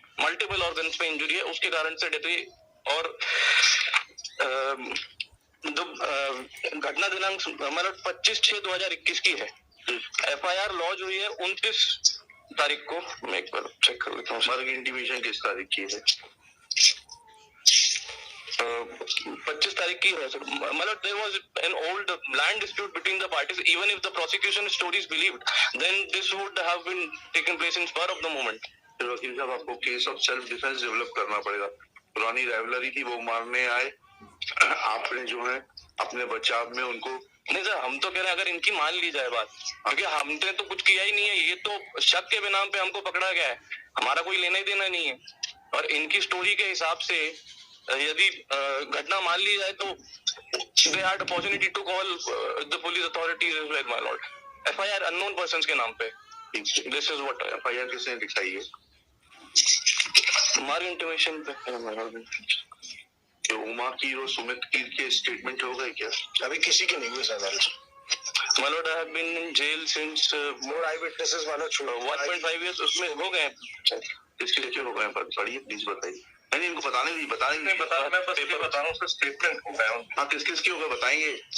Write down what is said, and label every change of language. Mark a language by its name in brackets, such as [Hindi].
[Hindi] Multiple organs पे injury है, उसके कारण से डेथ हुई। और घटना दिनांक मतलब 25/6/2021 की है। एफआईआर लॉन्च हुई है 29 तारीख को। मैं एक बार चेक कर लेता हूँ। मर्ग इंटीमेशन किस तारीख की है? 25 तारीख की है सर। [English] मतलब there was an old land dispute between the parties. Even if the prosecution story is believed, then this would have been taken place in spur of the moment. [Hindi] तो वकील साहब आपको case of self defence develop करना पड़ेगा। पुरानी rivalry थी, वो मारने आए, आपने जो है अपने बचाव में उनको। नहीं सर, हम तो कह रहे हैं अगर इनकी मान ली जाए बात, क्योंकि हमने तो कुछ किया ही नहीं है, ये तो शक के बिना पे हमको पकड़ा गया है, हमारा कोई लेना ही देना नहीं है। और इनकी स्टोरी के हिसाब से यदि घटना मान ली जाए तो [English] they had opportunity to call the police authorities as well, my lord. [Hindi] FIR [English] unknown persons [Hindi] के नाम पे। [English] This is what [Hindi] FIR किसने दिखाई है? हमारी इंटीमेशन पे। तो उमा की और सुमित के स्टेटमेंट हो गए क्या? अभी किसी के नहीं हुए sir. [English] My lord, I have been in jail since more eyewitnesses वाला [Hindi] 1.5 years उसमें हो गए। इसके लिए क्यों हो गए? पढ़िए प्लीज बताइए। नहीं, इनको बताने नहीं बता मैं बस ये बता रहा हूँ उसका स्टेटमेंट हो गया। हाँ, किस किस की होगा बताएंगे।